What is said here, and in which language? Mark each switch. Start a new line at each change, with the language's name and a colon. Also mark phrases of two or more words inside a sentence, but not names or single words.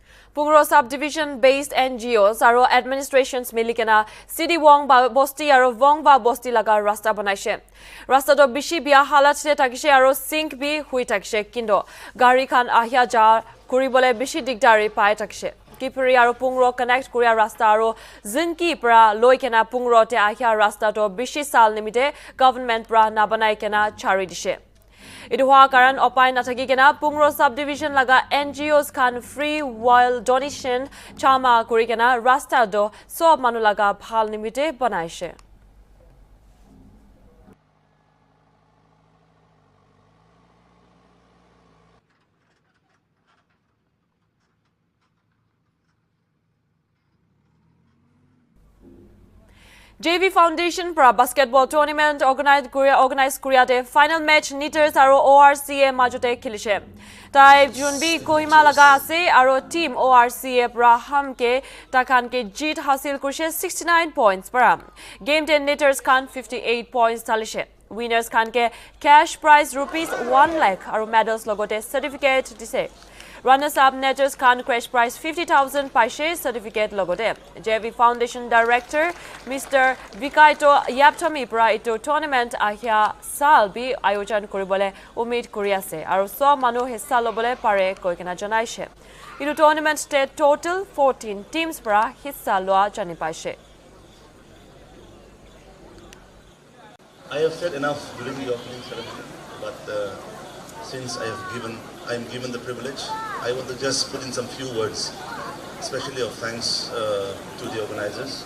Naga Pidgin: Pungro subdivision based NGOs aro administrations milikena City Wong ba bosti aro Wong ba bosti laga rasta banaise. Rasta do bishi bia halat se takise aro sink bi hui takise kindo gari khan ahya ja kuribole bishi digdari pai takise. Kipuri aro Pungro connect Korea rasta aro zinki pra loikena Pungro te ahya rasta do bishi sal nimite government pra nabanai kena chari dishe. Iduha karan opai nataki kena Pungro subdivision laga NGOs kan
English: free will donation
Naga Pidgin: chama kuri kena rasta do sob manu laga bhal nimite banaise. JV Foundation pra
English: basketball tournament organized
Naga Pidgin: Korea de
English: final match
Naga Pidgin: Knitters aro ORCA majote khilishe. Tai Junbi Kohima laga ase aro team ORCA pra hamke takan ke jeet hasil kurshe 69 points para. Game 10 Knitters kan 58 points talishe. Winners kan ke
English: cash prize rupees
Naga Pidgin: 1 lakh aro medals logote certificate dise. Runners-up Knitters can
English: cash prize
Naga Pidgin: 50,000 paise certificate logote. JV Foundation Director Mr. Vikaito Yaptomi pra ito tournament ahya salbi ayojan koribole umid kori ase aru so manu hissa lobole pare koikena janaise. Ito tournament te total 14 teams pra hissa loa jani paise.
English: I have said enough during the opening ceremony, but since I am given the privilege, I want to just put in some few words, especially of thanks to the organizers.